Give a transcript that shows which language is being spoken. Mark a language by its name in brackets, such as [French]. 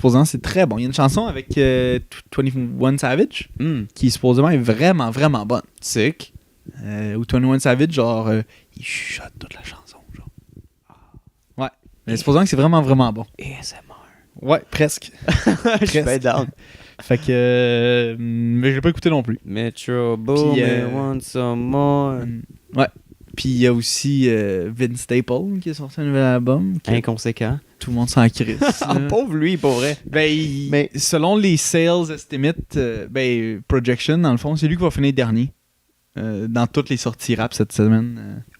[French] Supposément c'est très bon. Il y a une chanson avec 21 Savage qui supposément est vraiment, vraiment bonne. [English] Sick. [French] Ou 21 Savage, genre, il chuchote toute la chanson, genre. Ouais. Mais supposément que c'est vraiment, vraiment bon. [English] ASMR. [French] Ouais, presque. Je suis bien down. Fait que... mais j'ai pas écouté non plus. [English] Metro Boomin, want some more. [French] Ouais. Puis il y a aussi Vince Staples qui a sorti un nouvel album. Inconséquent. Tout le monde s'en crisse. Pauvre lui, pour vrai. Mais selon les [English] sales estimates, [French] projection, dans le fond, c'est lui qui va finir dernier dans toutes les sorties rap cette semaine.